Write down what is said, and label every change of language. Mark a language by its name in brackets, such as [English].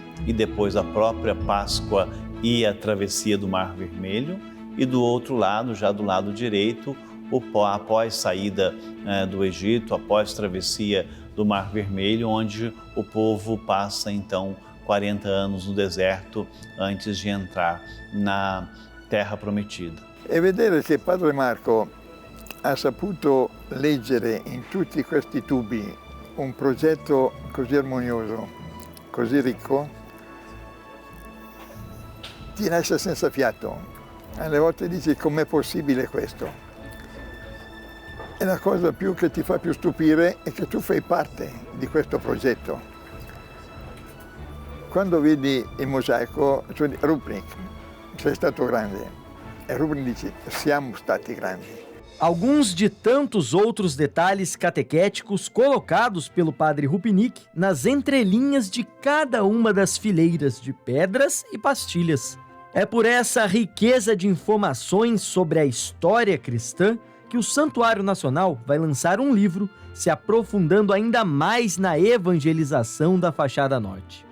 [Portuguese] e depois a própria Páscoa e a travessia do Mar Vermelho, e do outro lado, já do lado direito, após saída do Egito, após travessia do Mar Vermelho, onde o povo passa então 40 anos no deserto antes de entrar na Terra Prometida. [Italian] E vedere che Padre Marco ha saputo leggere in tutti questi tubi un progetto così armonioso, così ricco, ti lascia senza fiato. Alle volte dici: com'è possibile questo? E la cosa più che ti fa più stupire è che tu fai parte di questo progetto. Quando vedi il mosaico, tu dici: Rupnik, sei stato grande. E Rupnik dice: siamo stati grandi. [Portuguese] Alguns de tantos outros detalhes catequéticos colocados pelo padre Rupnik nas entrelinhas de cada uma das fileiras de pedras e pastilhas. É por essa riqueza de informações sobre a história cristã que o Santuário Nacional vai lançar um livro se aprofundando ainda mais na evangelização da fachada norte.